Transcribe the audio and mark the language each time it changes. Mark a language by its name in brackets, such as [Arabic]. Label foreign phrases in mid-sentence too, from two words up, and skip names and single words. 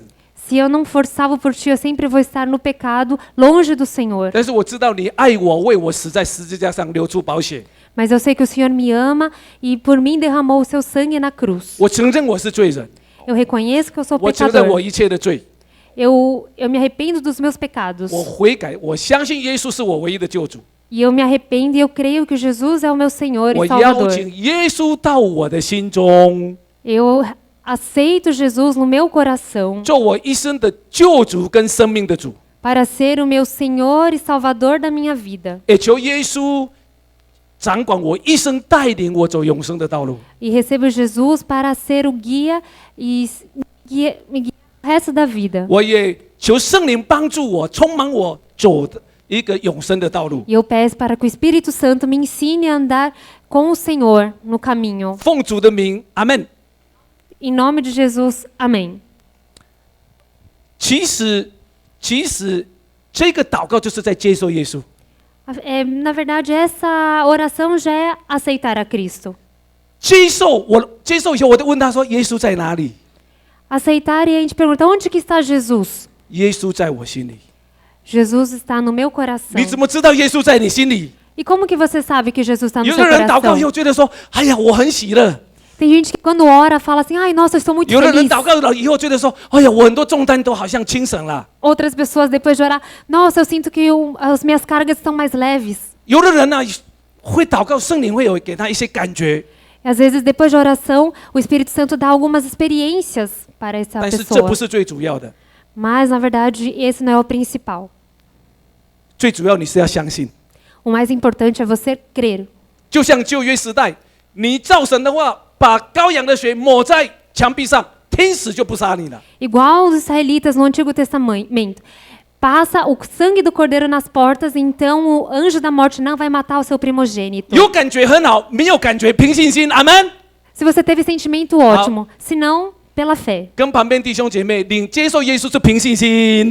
[Portuguese] Se eu não for salvo por ti, eu sempre vou estar no pecado, longe do Senhor. [Chinese] 但是我知道你爱我，为我死在十字架上流出宝血。 [Portuguese] Mas eu sei que o Senhor me ama e por mim derramou o seu sangue na cruz. [Chinese] 我承认我是罪人， [Portuguese] Eu reconheço que eu sou [Chinese] 我承认我 [Portuguese] pecador. [Chinese] 一切的罪， [Portuguese] Eu me arrependo dos meus pecados. [Chinese] 我悔改，我相信耶稣是我唯一的救主。 [Portuguese] E eu me arrependo e eu creio que Jesus é o meu Senhor [Chinese] 我 [Portuguese] e [Chinese] 邀 [Portuguese] Salvador. [Chinese] 请耶稣到我的心中， [Portuguese] Eu aceito Jesus no meu coração [Chinese] 做我一生的救主跟生命的主。 [Portuguese] para ser o meu Senhor e Salvador da minha vida. [Chinese] 也求耶稣掌管我一生，带领我走永生的道路。 [Portuguese] E recebo Jesus para ser o guia e me guiar o resto da vida. [Chinese] 我也求圣灵帮助我，充满我走的一个永生的道路。 [Portuguese] E eu peço para que o Espírito Santo me ensine a andar com o Senhor no caminho. [Chinese] 奉主的名，阿门。 [Portuguese] Em nome de Jesus, amém. [Chinese] 其实这个祷告就是在接受耶稣。 [Portuguese] Na verdade, essa oração já é aceitar a Cristo. [Chinese] 接受以后，我就问他说：“耶稣在哪里？” [Portuguese] Aceitar e a gente pergunta, onde que está Jesus? [Chinese] 耶稣在我心里。 [Portuguese] Jesus está no meu coração. [Chinese] 你怎么知道耶稣在你心里？ [Portuguese] E como que você sabe que Jesus está no [Chinese] 有 [Portuguese] seu [Chinese] 的人祷告以 [Portuguese] coração? [Chinese] 后觉得说：“哎呀，我很喜乐。” [Portuguese] Tem gente que quando ora fala assim, ai, nossa, eu estou muito [Chinese] 有的人 [Portuguese] feliz. [Chinese] 祷告了以后觉得说：“哎呀，我很多重担都好像轻省了。” [Portuguese] Outras pessoas depois de orar, nossa, eu sinto que as minhas cargas estão mais leves. [Chinese] 有的人呢会祷告，圣灵会有给他一些感觉， [Portuguese] E às vezes depois de oração, o Espírito Santo dá algumas experiências para essa [Chinese] 但是这 [Portuguese] pessoa. [Chinese] 不是最主要的， [Portuguese] Mas na verdade, esse não é o principal. [Chinese] 最主要你是要相信。 [Portuguese] O mais importante é você crer. [Chinese] 就像旧约时代，你照神的话，把羔羊的血抹在墙壁上，天使就不杀你了。 [Portuguese] Igual os israelitas no Antigo Testamento. Passa o sangue do cordeiro nas portas, então o anjo da morte não vai matar o seu primogênito. [Chinese] 有感觉很好，没有感觉凭信心，阿门。 [Portuguese] Se você teve sentimento, ótimo. Se não, pela fé. [Chinese] 跟旁边弟兄姐妹，你接受耶稣是凭信心，